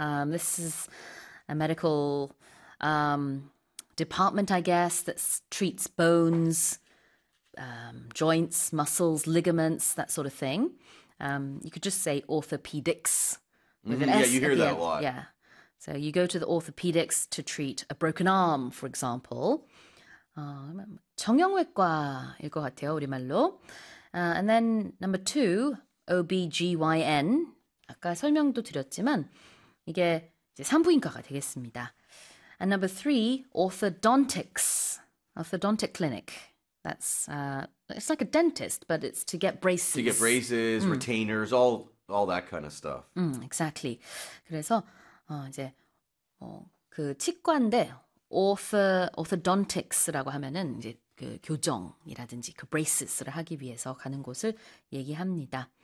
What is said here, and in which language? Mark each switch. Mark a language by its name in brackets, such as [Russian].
[English] This is a medical department, I guess, that treats bones, joints, muscles, ligaments, that sort of thing. You could just say orthopedics with an Yeah, you S at hear the that a lot. Yeah. So you go to the orthopedics to treat a broken arm, for example. [Korean] 정형외과일 것 같아요, 우리말로. [English] And then number two, OBGYN. [Korean] 아까 설명도 드렸지만, 이게 이제 산부인과가 되겠습니다. [English] And number three, orthodontics. Orthodontic clinic. It's like a dentist, but it's to get braces. braces, retainers, all that kind of stuff. Exactly. [Korean] 그래서, 이제, 그 치과인데, orthodontics라고 하면은, 이제, 그 교정이라든지, 그 braces를 하기 위해서 가는 곳을 얘기합니다.